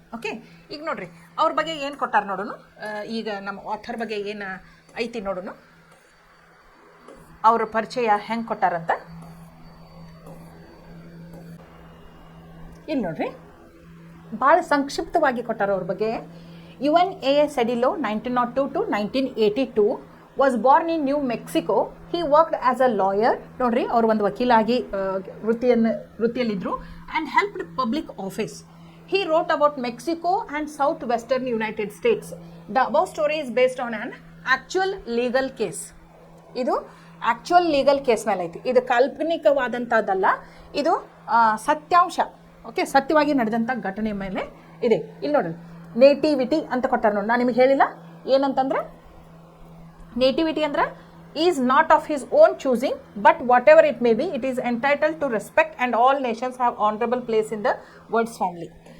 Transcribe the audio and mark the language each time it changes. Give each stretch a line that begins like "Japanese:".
Kannada: Okay, ಈಗ ನೋಡ್ರಿ, ಅವ್ರ ಬಗ್ಗೆ ಏನು ಕೊಟ್ಟಾರ ನೋಡೋಣ. ಈಗ ನಮ್ಮ ಆಥರ್ ಬಗ್ಗೆ ಏನು ಐತಿ ನೋಡೋಣ, ಅವ್ರ ಪರಿಚಯ ಹೆಂಗೆ ಕೊಟ್ಟಾರಂತ. ಇಲ್ಲಿ ನೋಡ್ರಿ, ಭಾಳ ಸಂಕ್ಷಿಪ್ತವಾಗಿ ಕೊಟ್ಟಾರ ಅವ್ರ ಬಗ್ಗೆ.
English: Juan Sedillo 1902 to 1982 was born in New Mexico. He worked as a lawyer,
Kannada: ನೋಡ್ರಿ ಅವ್ರು ಒಂದು ವಕೀಲಾಗಿ ವೃತ್ತಿಯಲ್ಲಿದ್ದರು,
English: And helped public office. He wrote about Mexico and southwestern United States. The above story is based on an actual legal case.
Kannada: ಇದು
English: actual legal case
Kannada: ಮೇಲೆ ಐತಿ, ಇದು ಕಾಲ್ಪನಿಕವಾದಂಥದ್ದಲ್ಲ, ಇದು ಸತ್ಯಾಂಶ, okay, ಸತ್ಯವಾಗಿ ನಡೆದಂಥ ಘಟನೆ ಮೇಲೆ ಇದೆ. ಇಲ್ಲಿ ನೋಡ್ರಿ, ನೇಟಿವಿಟಿ ಅಂತ ಕೊಟ್ಟಾರೆ ನೋಡಿ. ನಾನು ನಿಮಗೆ ಹೇಳಿಲ್ಲ ಏನಂತಂದ್ರೆ, ನೇಟಿವಿಟಿ ಅಂದ್ರೆ
English: Is not of his own choosing but whatever it may be, it is entitled to respect and all nations have honourable place in the words family.